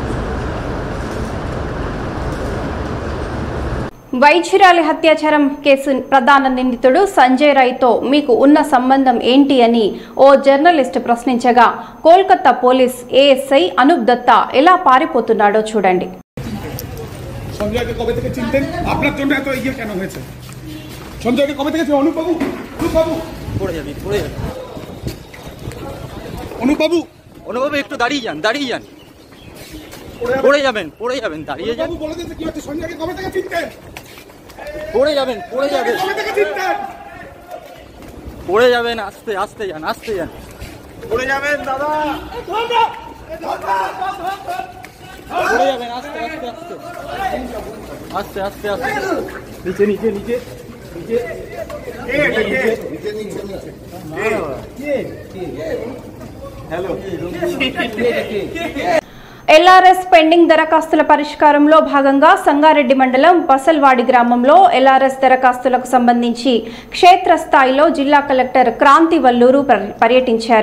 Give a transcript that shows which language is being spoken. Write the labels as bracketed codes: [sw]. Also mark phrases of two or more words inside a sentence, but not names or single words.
[te] వైద్యురాలి హత్యాచారం కేసు ప్రధాన నిందితుడు సంజయ్ రాయ్తో మీకు ఉన్న సంబంధం ఏంటి అని ఓ జర్నలిస్ట్ ప్రశ్నించగా కోల్కతా పోలీస్ ఏఎస్ఐ అనూప్ దత్తా ఎలా పారిపోతున్నాడో చూడండి. [bn] অনুবাবু একটু দাঁড়িয়ে যান, দাঁড়িয়ে যান, পড়ে যাবেন, পড়ে যাবেন, দাঁড়িয়ে যান, পড়ে যাবেন, পড়ে যাবেন, পড়ে যাবেন, আস্তে আস্তে যান, আস্তে যান, পড়ে যাবেন দাদা, পড়ে যাবেন, আস্তে আস্তে আস্তে আস্তে আস্তে আস্তে, নিচে নিচে নিচে নিচে [te] ఎల్ఆర్ఎస్ పెండింగ్ దరఖాస్తుల పరిష్కారంలో భాగంగా సంగారెడ్డి మండలం పసల్వాడి గ్రామంలో ఎల్ఆర్ఎస్ దరఖాస్తులకు సంబంధించి క్షేత్రస్థాయిలో జిల్లా కలెక్టర్ క్రాంతి వల్లూరు పర్యటించారు.